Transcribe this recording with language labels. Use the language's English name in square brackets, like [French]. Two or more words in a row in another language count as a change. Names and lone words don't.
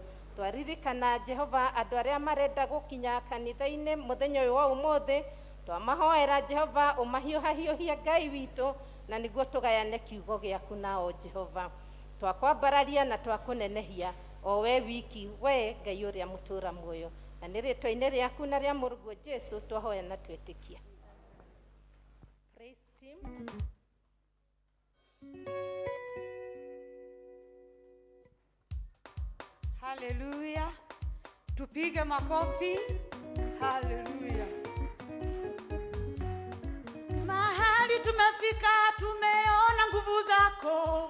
[Kikuyu] Twaririkana Jehova andu aria marenda gukinya kanitha-ini muthenya uyu wa umuthi, twamahoera Jehova umahiuhahiuhia Ngai witu, na niguo tugayane kiugo giaku nao Jehova. Twakwambararia na twakunenehia o we wiki, we Ngai uria mutura muoyo, na ni ritwa-ini riaku na ria Mũrungu Jesu twahoya na twetikia. [English] Praise team. Hallelujah. [Swahili] Tupige makofi. Hallelujah. Mahali tumefika tumeona nguvu zako.